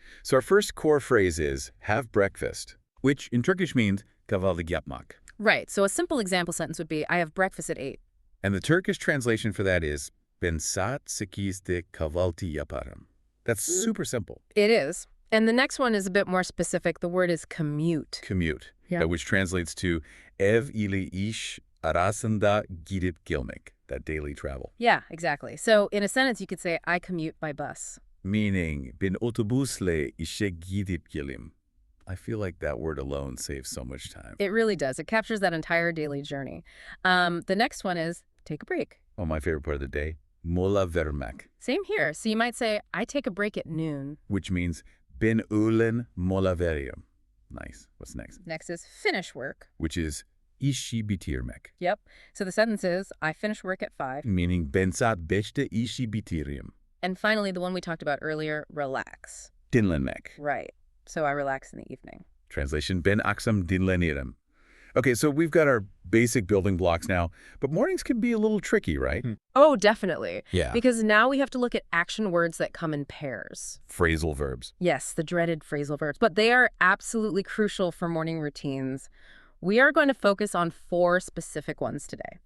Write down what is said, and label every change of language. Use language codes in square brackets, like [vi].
[en] So our first core phrase is have breakfast, which in Turkish means [tr] kahvaltı yapmak. [en] Right. So a simple example sentence would be, I have breakfast at 8. And the Turkish translation for that is [tr] ben saat 8'de kahvaltı yaparım. [en] That's super simple. It is. And the next one is a bit more specific. The word is commute. Commute, Yeah. which translates to [tr] ev ile iş arasında gidip gelmek, [en] that daily travel. Yeah, exactly. So in a sentence, you could say, I commute by bus. Meaning, [tr] ben otobüsle işe gidip gelim. [en] I feel like that word alone saves so much time. It really does. It captures that entire daily journey. The next one is take a break. Oh, my favorite part of the day, [tr] mola vermek, [en] Same here. So you might say, I take a break at noon. which means [tr] ben öğlen mola veriyorum. [en] Nice. What's next? Next is finish work. Which is [tr] işi bitirmek, [en] Yep. So the sentence is, I finish work at 5. meaning [tr] ben saat 5'te işi bitiririm. [en] And finally, the one we talked about earlier, relax. [tr] Dinlenmek. [en] Right. So I relax in the evening. Translation, [tr] ben akşam dinlenirim. [en] Okay, so we've got our basic building blocks now, but mornings can be a little tricky, right? Oh, definitely. Yeah. Because now we have to look at action words that come in pairs. Phrasal verbs. Yes, the dreaded phrasal verbs. But they are absolutely crucial for morning routines. We are going to focus on 4 specific ones today.